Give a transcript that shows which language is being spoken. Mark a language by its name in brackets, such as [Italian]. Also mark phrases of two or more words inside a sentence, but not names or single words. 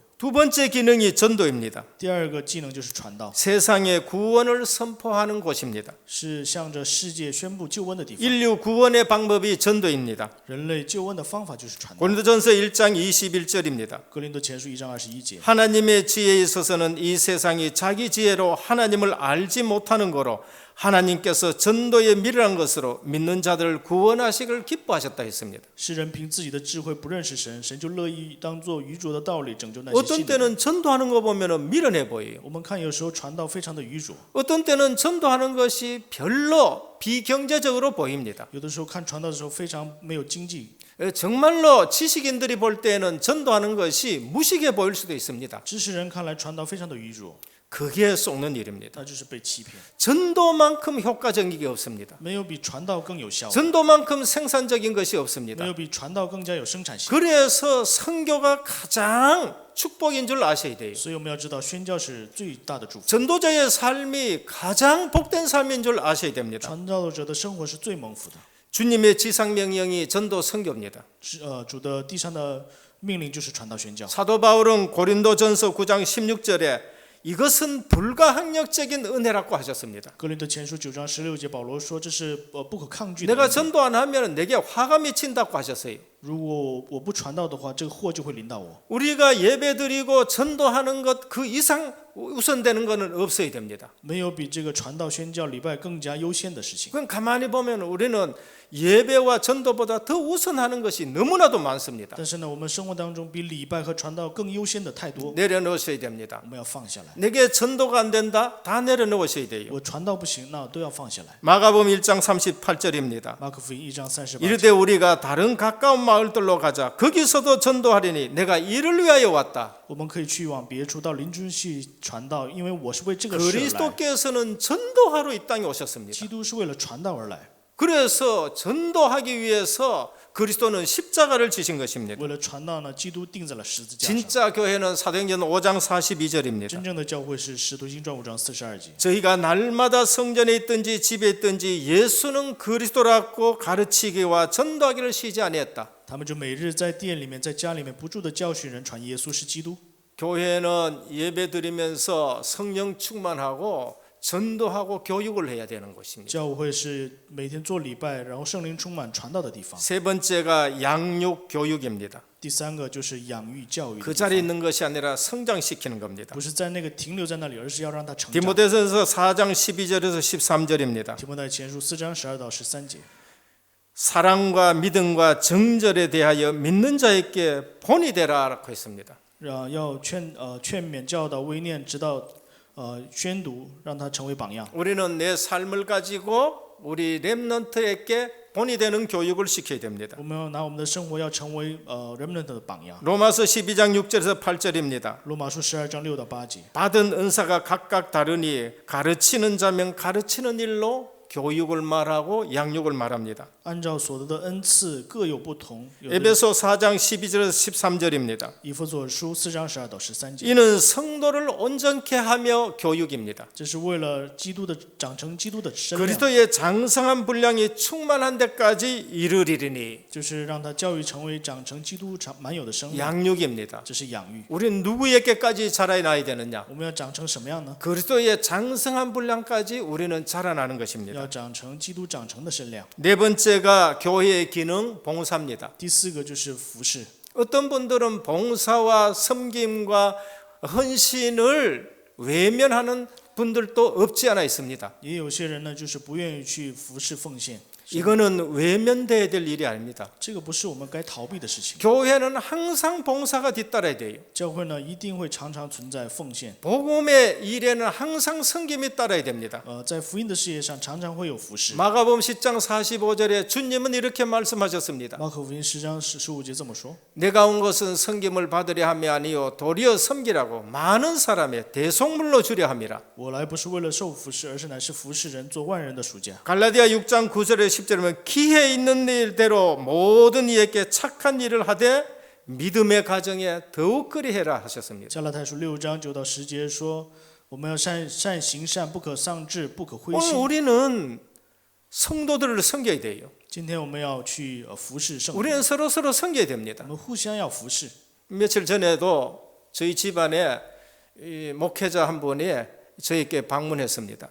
[Korean] 두 번째 기능이 전도입니다. [Chinese] 第二个技能就是传道， [Korean] 세상에 구원을 선포하는 곳입니다. [Chinese] 是向着世界宣布救恩的地方。 [Korean] 인류 구원의 방법이 전도입니다. [Chinese] 人类救恩的方法就是传道。 [Korean] 고린도전서 1장 21절입니다. [Chinese] 哥林多前书1章21节。 [Korean] 하나님의 지혜에 있어서는 이 세상이 자기 지혜로 하나님을 알지 못하는 거로 하나님께서 전도에 미련한 것으로 믿는 자들을 구원하시기를 기뻐하셨다 했습니다. [Chinese] 世人凭自己的智慧不认识神，神就乐意当作愚拙的道理拯救那些 [Korean] 어떤 [Chinese] 信的人。 [Korean] 때는 전도하는 거 보면 미련해 보여요. [Chinese] 我们看有时候传道非常的愚拙， [Korean] 어떤 때는 전도하는 것이 별로 비경제적으로 보입니다. [Chinese] 有的时候看传道的时候非常没有经济。 [Korean] 정말로 지식인들이 볼 때는 전도하는 것이 무식해 보일 수도 있습니다. [Chinese] 知识人看来传道非常的愚拙， [Korean] 그게 속는 일입니다. [Chinese] 那就是被欺骗。 [Korean] 전도만큼 효과적인 게 없습니다. [Chinese] 没有比传道更有效， [Korean] 전도만큼 생산적인 것이 [Chinese] 没 [Korean] 없습니다. [Chinese] 有比传道更加有生产性。 [Korean] 그래서 선교가 가장 축복인 줄 아셔야 돼요. [Chinese] 所以我们要知道，宣教是最大的祝福， [Korean] 전도자의 삶이 가장 복된 삶인 줄 아셔야 됩니다. [Chinese] 传道者的生活是最蒙福的。 [Korean] 주님의 지상 명령이 전도 선교입니다. [Chinese] 主的地上的命令就是传道宣教。 [Korean] 사도 바울은 고린도전서 9장 16절에 이것은 불가항력적인 은혜라고 하셨습니다. [Chinese] 哥林多前书9章16节，保罗说这是不可抗拒的 [Korean] 내가 [Chinese] 恩典。 [Korean] 전도 안 하면 내게 화가 미친다고 하셨어요. [Chinese] 如果我不传道的话，这个祸就会临到我。 [Korean] 우리가 예배드리고 전도하는 것 그 이상 우선되는 것은 없어야 됩니다. [Chinese] 没有比这个传道宣教礼拜更加优先的事情。 [Korean] 그럼 가만히 보면 우리는 예배와 전도보다 더 우선하는 것이 너무나도 많습니다. [Chinese] 但是呢，我们生活当中比礼拜和传道更优先的太多， [Korean] 내려놓으셔야 됩니다. [Chinese] 我们要放下来。 [Korean] 내게 전도가 안 된다? 다 내려놓으셔야 돼요. [Chinese] 我传道不行，那都要放下来。 [Korean] 마가복음 1장 38절입니다. [Chinese] 马可福音1章38节。 [Korean] 이르되 우리가 다른 가까운 마을들로 가자. 거기서도 전도하리니 내가 이를 위하여 왔다. [Chinese] 我们可以去往别处，到邻居去传道，因为我是为这个事而来。 [Korean] 그리스도께서는 전도하러 이 땅에 오셨습니다. [Chinese] 基督是为了传道而来， [Korean] 그래서 전도하기 위해서 그리스도는 십자가를 지신 것입니다. [Chinese] 为了传道呢，基督钉在了十字架上。 [Korean] 진짜 교회는 사도행전 5장 42절입니다. [Chinese] 真正的教会是使徒行传5章42节。 [Korean] 저희가 날마다 성전에 있든지 집에 있든지 예수는 그리스도라고 가르치기와 전도하기를 쉬지 아니했다. [Chinese] 他们就每日在店里面、在家里面不住的教训人传耶稣是基督。 [Korean] 교회는 예배 드리면서 성령 충만하고 전도하고 교육을 해야 되는 곳입니다. [Chinese] 教会是每天做礼拜，然后圣灵充满传道的地方。 [Korean] 세 번째가 양육 교육입니다. [Chinese] 第三个就是养育教育的 [Korean] 그 [Chinese] 地 [Korean] 자리에 [Chinese] 方， [Korean] 있는 것이 아니라 성장시키는 겁니다. [Chinese] 不是在那个停留在那里，而是要让他成长。 [Korean] 디모데전서 4장 12절에서 13절입니다. [Chinese] 提摩太前书4章12到13节。 [Korean] 사랑과 믿음과 정절에 대하여 믿는 자에게 본이 되라라고 했습니다. [Chinese] 要劝勉教导微念，直到宣读，让他成为榜样。 [Korean] 우리는 내 삶을 가지고 우리 렘넌트에게 본이 되는 교육을 시켜야 됩니다. [Chinese] 我们要拿我们的生活要成为remnant的榜样。 [Korean] 로마서 12장 6절에서 8절입니다. [Chinese] 罗马书12章6到8节。 [Korean] 받은 은사가 각각 다르니 가르치는 자면 가르치는 일로 교육을 말하고 양육을 말합니다. [Chinese] 按照所得的恩赐各有不同。有的 [Korean] 에베소 4장 12절에서 13절입니다. [Chinese] 以弗所书4章12到13节， [Korean] 이는 성도를 온전케 하며 교육입니다. [Chinese] 这是为了基督的长成基督的身量， [Korean] 그리스도의 장성한 분량이 충만한 데까지 이르리니 [Chinese] 就是让他教育成为长成基督满有的生量， [Korean] 양육입니다. [Chinese] 这是养育。 [Korean] 우리는 누구에게까지 자라나야 되느냐? [Chinese] 我们要长成什么样呢？ [Korean] 그리스도의 장성한 분량까지 우리는 자라나는 것입니다. [Chinese] 要长成基督长成的身量。 [Korean] 네 번째가 교회의 기능 봉사입니다. [Chinese] 第4个就是服侍。 [Korean] 어떤 분들은 봉사와 섬김과 헌신을 외면하는 분들도 없지 않아 있습니다. [Chinese] 也有些人呢，就是不愿意去服侍奉献， [Korean] 이거는 외면돼야 될 일이 아닙니다. [Chinese] 这个不是我们该逃避的事情。 [Korean] 교회는 항상 봉사가 뒤따라야 돼요. [Chinese] 教会呢，一定会常常存在奉献。 [Korean] 복음의 일에는 항상 섬김이 따라야 됩니다. [Chinese] 在福音的事业上，常常会有服侍。 [Korean] 마가복음 10장 45절에 주님은 이렇게 말씀하셨습니다. [Chinese] 马可福音10章15节这么说： [Korean] 내가 온 것은 섬김을 받으려 함이 아니요 도리어 섬기라고 많은 사람의 대속물로 주려 함이라. [Chinese] 我来不是为了受服侍，而是乃是服侍人，做万人的赎价。 [Korean] 갈라디아 6장 9절에 10절이면 기회 있는 일대로 모든 이에게 착한 일을 하되 믿음의 가정에 더욱 그리해라 하셨습니다. [Chinese] 加拉太书6章9到10节说：我们要善行善，不可丧志，不可灰 [Korean] 오늘 [Chinese] 心。 [Korean] 우리는 성도들을 섬겨야 돼요. [Chinese] 今天我们要去服侍圣徒， [Korean] 우리는 서로 섬겨야 [Chinese] 我 [Korean] 됩니다. [Chinese] 们互相要服侍。 [Korean] 며칠 전에도 저희 집안에 이 목회자 한 분이 저에게 방문했습니다.